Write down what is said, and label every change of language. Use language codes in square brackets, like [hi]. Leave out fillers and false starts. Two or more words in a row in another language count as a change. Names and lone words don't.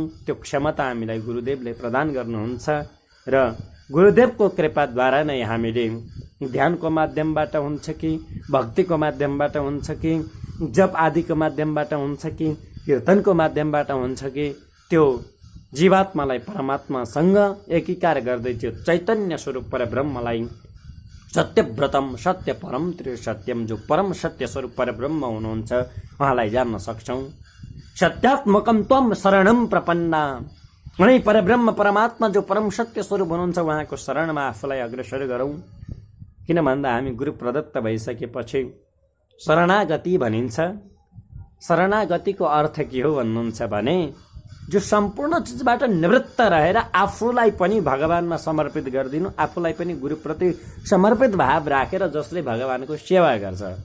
[ne] त्यो क्षमता हामीलाई गुरुदेवले प्रदान गर्नुहुन्छ र गुरुदेवको कृपाद्वारा नै हामीले ध्यानको माध्यमबाट हुन्छ कि, भक्तिको माध्यमबाट हुन्छ कि, जप आदिको माध्यमबाट हुन्छ कि, कीर्तनको माध्यमबाट हुन्छ कि, त्यो जीवात्मालाई परमात्मासँग एकीकार गर्दै त्यो चैतन्य स्वरूप परब्रह्मलाई [sa] सत्यव्रतम सत्य परम त्रिसत्यम, [ne] जो परम सत्य स्वरूप परब्रह्म हुनुहुन्छ उहाँलाई जान्न सक्छौँ। [sa] सत्यात्मकम त्वम शरणम प्रपन्ना, [ne] अनि परब्रह्म परमात्मा जो परम सत्य स्वरूप हुनुहुन्छ उहाँको शरणमा आफूलाई अग्रसर गरौँ। किन भन्दा हामी गुरु प्रदत्त भइसकेपछि शरणागति भनिन्छ। शरणागतिको अर्थ के हो भन्नुहुन्छ भने, जो सम्पूर्ण चिजबाट निवृत्त रहेर आफूलाई पनि भगवानमा समर्पित गरिदिनु, आफूलाई पनि गुरुप्रति समर्पित भाव राखेर जसले भगवानको सेवा गर्छ।